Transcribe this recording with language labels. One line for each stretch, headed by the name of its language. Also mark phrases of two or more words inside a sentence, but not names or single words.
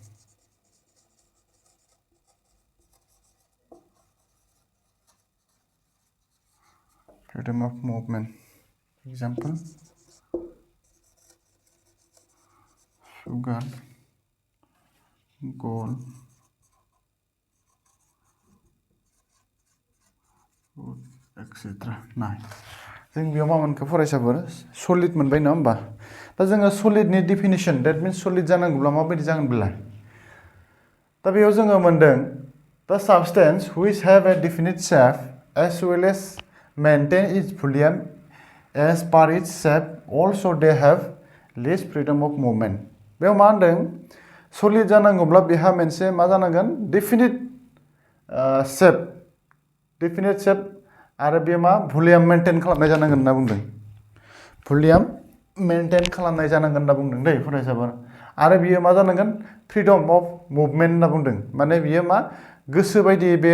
English: Example, sugar, gold, food, etc. Nah,
Bodo: जों बेयाव मा मोनखो फरायसाफोर सलिड मोनबाय नङा होमबा दा जोङो सलिडनि
English: definition that means
Bodo: सलिड जानांगौब्ला माबायदि जागोन बेलाय दा बेयाव जोङो मोनदों
English: the substance which have a definite shape as well as maintain its volume as per its shape also they have least freedom of movement
Bodo: बेयाव मा होनदों सलिड जानांगौब्ला बेहा मोनसे मा जानांगोन डेफिनिट शेप आरो बे मा
English: volume maintain
Bodo: खालामनाय जानांगोन होनना बुंदों
English: volume maintain
Bodo: खालामनाय जानांगोन होनना बुंदों दै फरायसाफोर आरो बियो मा जानांगोन
English: freedom of movement
Bodo: होनना बुंदों माने बियो मा गोसो बायदि बेयो